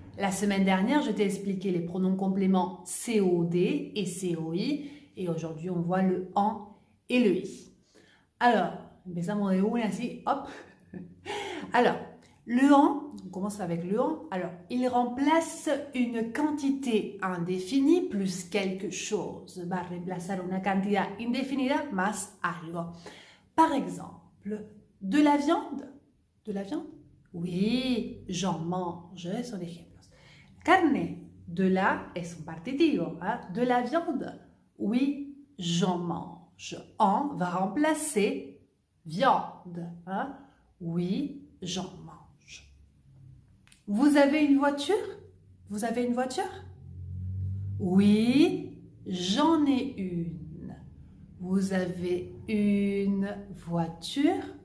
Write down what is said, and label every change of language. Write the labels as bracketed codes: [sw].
[fr] La semaine dernière, je t'ai expliqué les pronoms compléments COD et COI. Et aujourd'hui, on voit le en et le i. Alors, [es] empezamos de una así, [fr] hop. Alors, le en, on commence avec le en. Alors, il remplace une quantité indéfinie plus quelque chose. [es] Va remplazar una cantidad indefinida más algo. [fr] Par exemple, de la viande. ¿De la viande? Oui, j'en mange, [es] son ejemplos. Carne, de la es un partitivo. Hein? [fr] De la viande, oui, j'en mange. En va remplacer viande. Hein? Oui, j'en mange. Vous avez une voiture? Vous avez une voiture? Oui, j'en ai une. Vous avez une voiture?